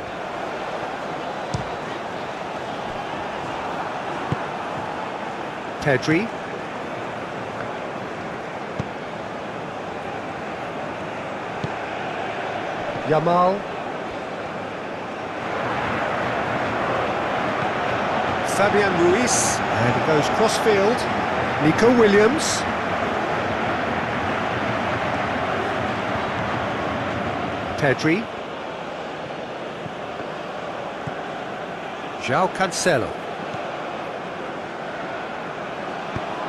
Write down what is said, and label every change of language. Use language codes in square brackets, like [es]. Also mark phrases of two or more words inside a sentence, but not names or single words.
[en] Pedri. Yamal. Fabian Ruiz. And it goes cross-field. Nico Williams. Pedri. João Cancelo.